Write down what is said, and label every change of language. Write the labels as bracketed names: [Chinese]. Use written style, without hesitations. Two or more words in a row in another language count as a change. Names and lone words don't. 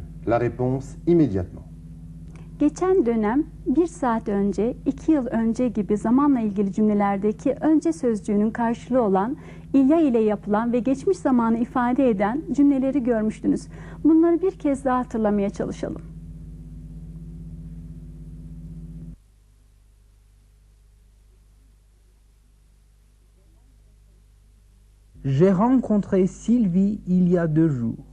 [French] La réponse immédiatement. [Turkish] Geçen dönem, 1 saat önce, 2 yıl önce gibi zamanla ilgili cümlelerdeki önce sözcüğünün karşılığı olan ilya ile yapılan ve geçmiş zamanı ifade eden cümleleri görmüştünüz. Bunları bir kez daha hatırlamaya çalışalım. [French] J'ai rencontré Sylvie il y a 2 jours.